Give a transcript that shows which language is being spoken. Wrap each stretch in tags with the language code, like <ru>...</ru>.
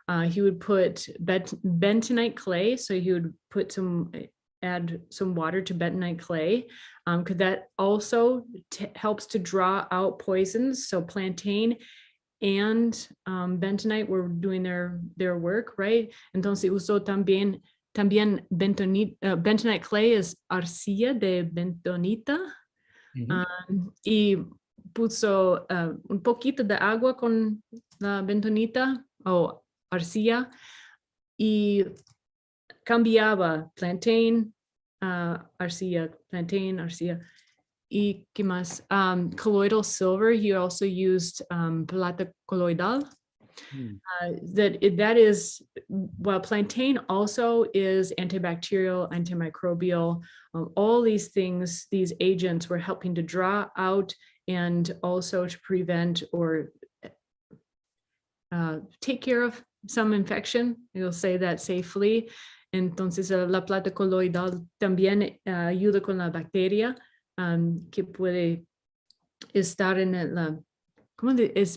<en>He would put bentonite clay, so he would add some water to bentonite clay, because that also helps to draw out poisons. So plantain and bentonite were doing their work, right?</en> <es>Entonces usó también bentonite clay es arcilla de bentonita, y puso un poquito de agua con la bentonita o arcilla y cambiaba plantain, arcilla, plantain, arcilla. ¿Y qué más?</es> <en>Colloidal silver, he also used</en> <es>plata colloidal.</es> <en>That is, well, plantain also is antibacterial, antimicrobial. All these things, these agents were helping to draw out and also to prevent or take care of some infection. You'll say that safely.</en> <es>Entonces, la plata colloidal también ayuda con la bacteria que puede estar en la, ¿cómo es?</es>